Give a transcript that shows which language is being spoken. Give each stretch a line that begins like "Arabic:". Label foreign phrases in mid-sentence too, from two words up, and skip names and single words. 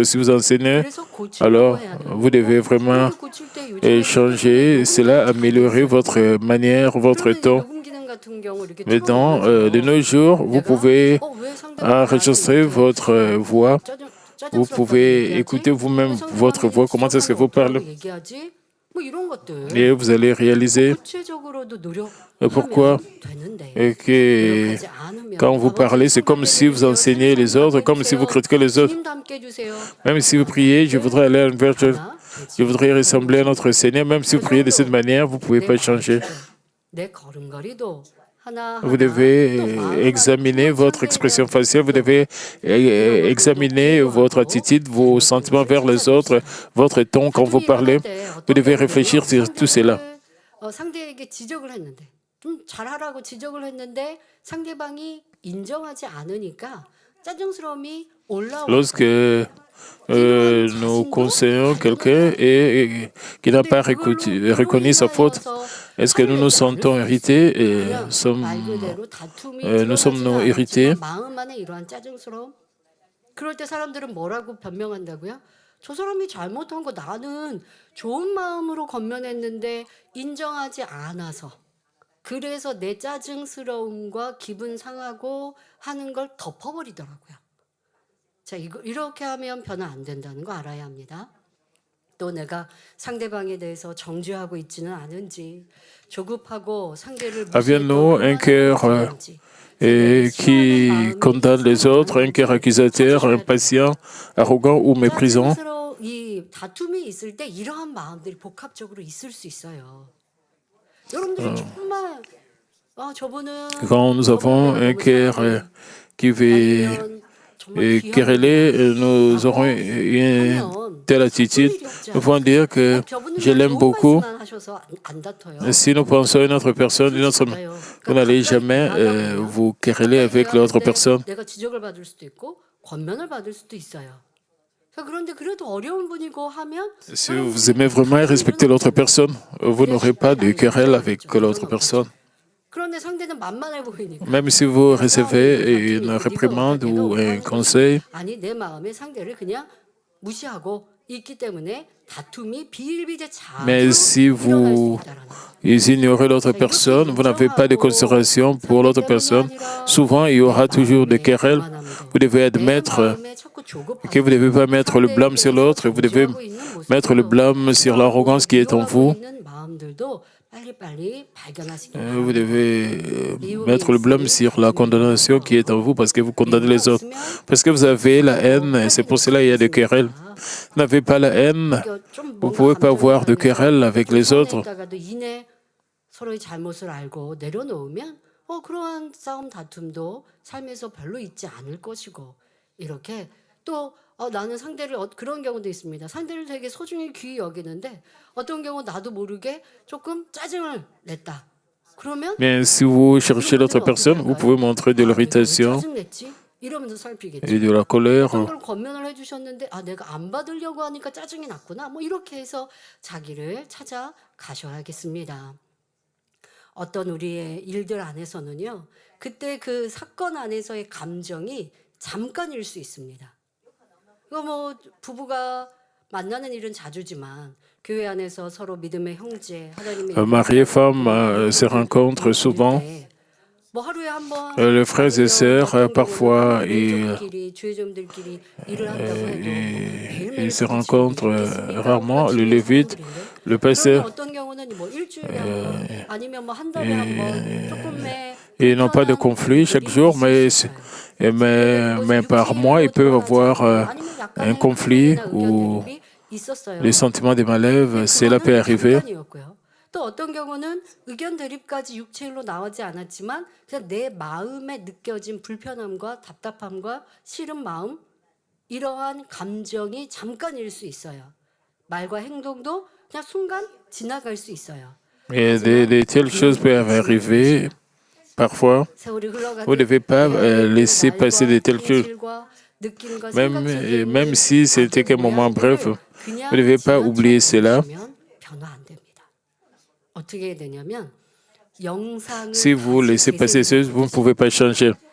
French: Si vous enseignez, alors vous devez vraiment changer cela, améliorer votre manière, votre ton. Maintenant, de nos jours, vous pouvez enregistrer votre voix. Vous pouvez écouter vous-même votre voix. Comment est-ce que vous parlez?
Korean: 뭐 이런 것들
French: Et vous allez réaliser
Korean: 구체적으로도 노력하면
French: pourquoi
Korean: 되는데
French: que
Korean: 노력하지 않으면
French: quand vous parlez, c'est comme si vous enseignez les autres, comme si vous critiquez les autres.
Korean: 주님도 함께 해주세요.
French: Même si vous priez, je voudrais aller à une vertu,
Korean: 하나,
French: je voudrais ressembler à notre Seigneur. Même si vous priez de cette manière, vous ne pouvez pas changer.
Korean: 내 걸음걸이도 하나
French: Vous devez examiner votre expression faciale, vous devez examiner votre attitude, vos sentiments vers les autres, votre ton quand vous parlez. Vous devez réfléchir sur tout cela.
Korean: 상대에게 지적을 했는데 좀 잘하라고 지적을 했는데 상대방이 인정하지 않으니까 짜증스러움이 올라오고
French: Lorsque nous conseillons quelqu'un et qui n'a pas reconnu sa faute, est-ce que nous nous sentons irrités et nous sommes irrités?
Korean: 마음 안에 이러한 짜증스러움. 그럴 때 사람들은 뭐라고 변명한다고요? 저 사람이 잘못한 거 나는 좋은 마음으로 건면했는데 인정하지 않아서 그래서 내 짜증스러움과 기분 상하고 하는 걸 덮어버리더라고요. 자, 이렇게 하면 변화 안 된다는 거 알아야 합니다. 또 내가 상대방에 대해서 정죄하고 있지는 않은지 조급하고 상대를
French: Avions-nous un cœur qui condamne les autres, un cœur accusateur, impatient, arrogant ou méprisant?
Korean: 이 다툼이 있을 때 이러한 마음들이 복합적으로 있을 수 있어요. 여러분들이 정말 저분은
French: Quand nous avons un cœur qui veut quereller, nous aurons une telle attitude. Nous pouvons dire que je l'aime beaucoup. Si nous pensons à une autre personne, vous n'allez jamais vous quereller avec l'autre personne.
Korean: 내가 지적을 받을 수도 있고 권면을 받을 수도 있어요. 그런데 그래도 어려운 분이고 하면
French: Si vous aimez vraiment et respectez l'autre personne, vous n'aurez pas de querelle avec l'autre personne.
Korean: 그런데 상대는 만만해 보이니까.
French: Même si vous recevez une réprimande ou un conseil,
Korean: 아니 내 마음에 상대를 그냥 무시하고 있기 때문에 다툼이 비일비재
French: mais si vous ignorez l'autre personne, vous n'avez pas de considération pour l'autre personne, souvent il y aura toujours des querelles. Vous devez admettre que vous ne devez pas mettre le blâme sur l'autre, vous devez mettre le blâme sur l'arrogance qui est en vous. Vous devez mettre le blâme sur la condamnation qui est en vous parce que vous condamnez les autres. Parce que vous avez la haine et c'est pour cela qu'il y a des querelles. Vous n'avez pas la haine, vous ne pouvez pas avoir de querelles avec les autres.
Korean: 서로의 잘못을 알고 내려놓으면 그러한 싸움 다툼도 삶에서 별로 있지 않을 것이고 이렇게 또 나는 상대를 그런 경우도 있습니다. 상대를 되게 소중히 귀히 여기는데 어떤 경우 나도 모르게 조금 짜증을 냈다. 그러면
French: Mais si vous cherchez l'autre personne, vous pouvez montrer de l'irritation
Korean: 이러면서 살피겠죠.
French: et de la colère.
Korean: 어떤 걸 권면을 해주셨는데 내가 안 받으려고 하니까 짜증이 났구나. 뭐 이렇게 해서 자기를 찾아 가셔야겠습니다. 어떤 우리의 일들 안에서는요. 그때 그 사건 안에서의 감정이 잠깐일 수 있습니다. 이거 뭐 부부가 만나는 일은 자주지만 교회 안에서 서로 믿음의 형제, 하나님의
French: Mari et femme se rencontrent souvent.
Korean: 뭐 하루에 한 번
French: Les frères et sœurs, parfois, ils se rencontrent rarement. Le lévite, le pasteur,
Korean: 어떤 경우는 뭐 일주일에 한 번, 아니면 뭐 한 달에 한 번, 조금의
French: ils n'ont pas de conflit chaque jour, mais par mois, ils peuvent avoir un conflit ou les sentiments de malève, cela peut arriver.
Korean: 또 어떤 경우는 의견 대립까지 육체일로 나오지 않았지만 그냥 내 마음에 느껴진 불편함과 답답함과 싫은 마음 이러한 감정이 잠깐일 수 있어요. 말과 행동도 그냥 순간 지나갈 수 있어요.
French: Et de telles choses peuvent arriver parfois. Vous ne devez pas laisser passer de telles choses. Même si c'était qu'un moment bref, vous ne devez pas oublier cela. Si vous laissez passer ces choses, vous ne pouvez pas changer.